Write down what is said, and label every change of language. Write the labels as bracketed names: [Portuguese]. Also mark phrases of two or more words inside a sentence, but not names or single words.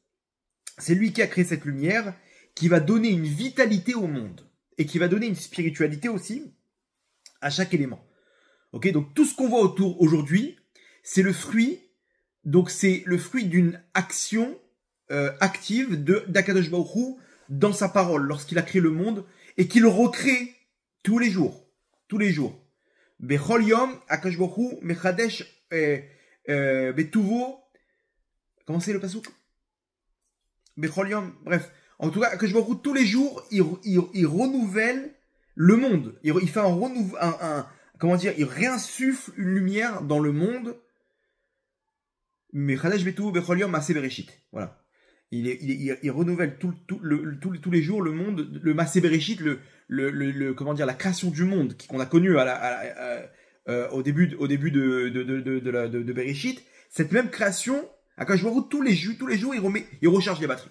[French] C'est lui qui a créé cette lumière, qui va donner une vitalité au monde, et qui va donner une spiritualité aussi à chaque élément. Ok, donc tout ce qu'on voit autour aujourd'hui, c'est le fruit, donc c'est le fruit d'une action active d'Akadosh Baruch Hu dans sa parole, lorsqu'il a créé le monde, et qu'il recrée tous les jours. Tous les jours. [Hebrew] בכל יום הקדוש ברוך הוא מחדש בטובו. [French] Comment c'est le pasuk? [Hebrew] בכל יום, [French] bref. En tout cas, Akadosh Baruch Hu, tous les jours, il renouvelle le monde. Il fait comment dire, il réinsuffle une lumière dans le monde. [Hebrew] מחדש בטובו בכל יום מעשה בראשית. [French] Voilà. Il renouvelle tous les jours le monde, le [Hebrew] מעשה בראשית, [French] comment dire, la création du monde qu'on a connu au début de Bereshit. Cette même création, quand je vois tous les jours, il recharge les batteries.